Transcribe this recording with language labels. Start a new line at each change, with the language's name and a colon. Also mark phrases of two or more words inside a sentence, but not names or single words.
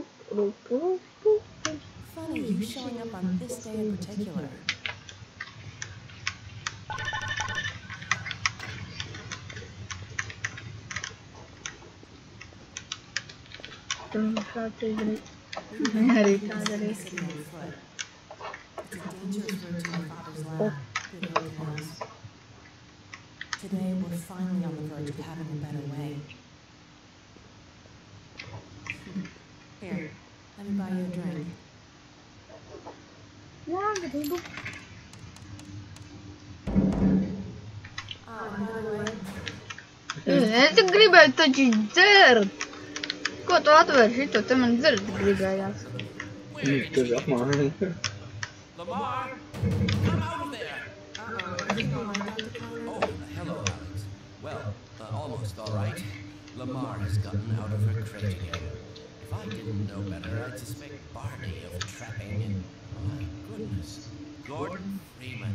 English: Funny you showing up on this day in particular.
Latvian: Arī tāda arī.
English: It's a dangerous road to my father's lab. Good old house. Today we're finally on the verge of having a better way. Here, let me buy you a drink.
Latvian: Gribu.
English: By the way,
Latvian: Es gribēju taču dzert. Ko tu atvēri šito? Te man dzert gribējās. Tu apmānīji.
English: Lamar, come out of there. Oh, hello, Alex. Well, almost all right. Lamar has gotten out of her crate again. If I didn't know better, I'd suspect Barney of trapping and... My goodness. Gordon Freeman.